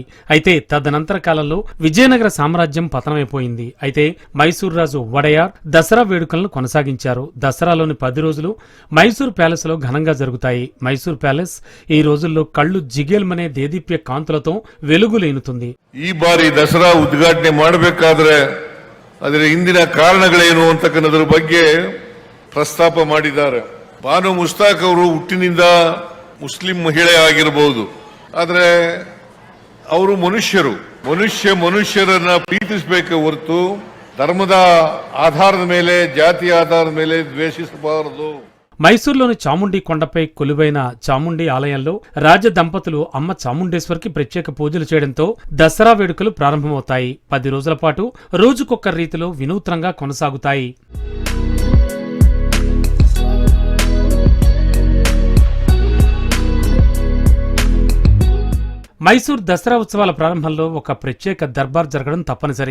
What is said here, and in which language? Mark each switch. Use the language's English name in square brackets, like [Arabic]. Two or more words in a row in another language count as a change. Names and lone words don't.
[Telugu] అయితే తదనంతర కాలంలో విజయనగర సామ్రాజ్యం పతనమైపోయింది. అయితే మైసూరు రాజు వడయార్ దసరా వేడుకలను కొనసాగించారు. దసరాలోని 10 రోజులు మైసూరు ప్యాలెస్ లో ఘనంగా జరుగుతాయి. మైసూరు ప్యాలెస్ ఈ రోజుల్లో కళ్ళు జిగేల్మనే దేదీప్య కాంతులతో వెలుగులేనుతుంది. [Kannada] ಈ ಬಾರಿ ದಸರಾ ಉದ್ಘಾಟನೆ ಮಾಡಬೇಕಾದ್ರೆ ಅದರ ಹಿಂದಿನ ಕಾರಣಗಳೇನು ಅಂತಕ್ಕನ್ನದರ ಬಗ್ಗೆ ಪ್ರಸ್ತಾಪ ಮಾಡಿದ್ದಾರೆ. ಬಾನು ಮುಸ್ತಾಕ್ ಅವರು ಹುಟ್ಟಿನಿಂದ ಮುಸ್ಲಿಂ ಮಹಿಳೆ ಆಗಿರಬಹುದು, ಆದರೆ ಅವರು ಮನುಷ್ಯರನ್ನ ಪ್ರೀತಿಸಬೇಕೆ ಹೊರತು ಧರ್ಮದ ಆಧಾರದ ಮೇಲೆ ಜಾತಿ ಆಧಾರದ ಮೇಲೆ ದ್ವೇಷಿಸಬಾರದು. [Telugu] మైసూరులోని చాముండి కొండపై కొలువైన చాముండి ఆలయంలో రాజ దంపతులు అమ్మ చాముండేశ్వరికి ప్రత్యేక పూజలు చేయడంతో దసరా వేడుకలు ప్రారంభమవుతాయి. 10 రోజుల పాటు రోజుకొక్క రీతిలో వినూత్నంగా కొనసాగుతాయి. మైసూర్ దసరా ఉత్సవాల ప్రారంభంలో ఒక ప్రత్యేక దర్బార్ జరగడం తప్పనిసరి.